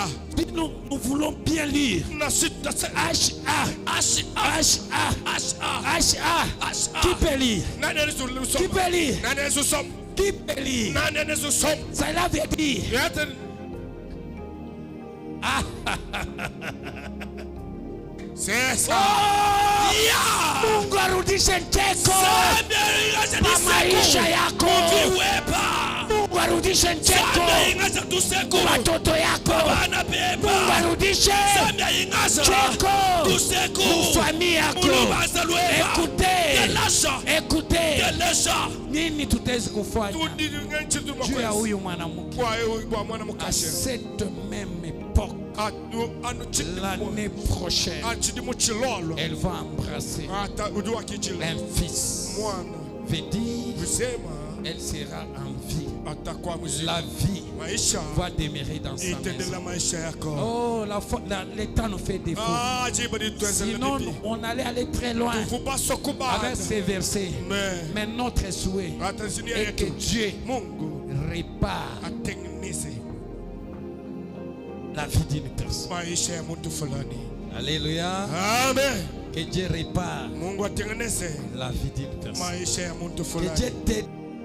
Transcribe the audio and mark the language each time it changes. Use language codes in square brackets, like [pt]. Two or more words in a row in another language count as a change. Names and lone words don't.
[fr] Nous voulons bien lire. Qui peut lire? Qui peut lire? Qui peut lire? Cela veut dire. C'est ça. [sw] Mungu arudishe mteko kwa maisha yako. Mungu arudishe mteko kwa watoto yako. Mungu arudishe mteko kwa familia yako. Écoutez, nini tutaweza kufanya juu ya huyu mwanamke [fr] à cette même époque? L'année prochaine, elle va embrasser un fils. Veut dire, elle sera en vie. La vie va demeurer dans sa maison. Oh, le temps nous fait défaut. Sinon, on allait aller très loin avec ces versets. Mais notre souhait est que Dieu répare la vie d'une personne. Alléluia. Amen. Que Dieu répare [sw] Mungu atengeneze [fr] la vie d'une personne. [sw] maisha ya mtu fulani. [fr] Que Dieu t'aide.